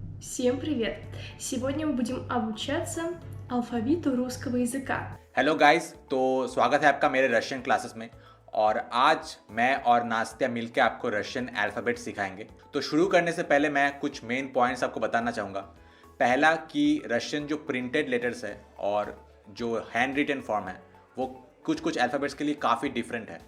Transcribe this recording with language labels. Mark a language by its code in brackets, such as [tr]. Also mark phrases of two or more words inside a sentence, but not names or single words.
[ru] Всем привет! Сегодня мы будем обучаться алфавиту русского языка. [en] hello guys, [hi] तो स्वागत है आपका मेरे [en] Russian classes [hi] में। और आज मैं और नास्तिया मिलकर आपको [en] Russian alphabet [hi] सिखाएंगे। तो शुरू करने से पहले मैं कुछ [en] main points [hi] आपको बताना चाहूँगा। पहला कि रशियन जो [en] printed letters [hi] है और जो [en] hand written form [hi] है वो कुछ कुछ अल्फ़ाबेट्स के लिए काफ़ी डिफरेंट है।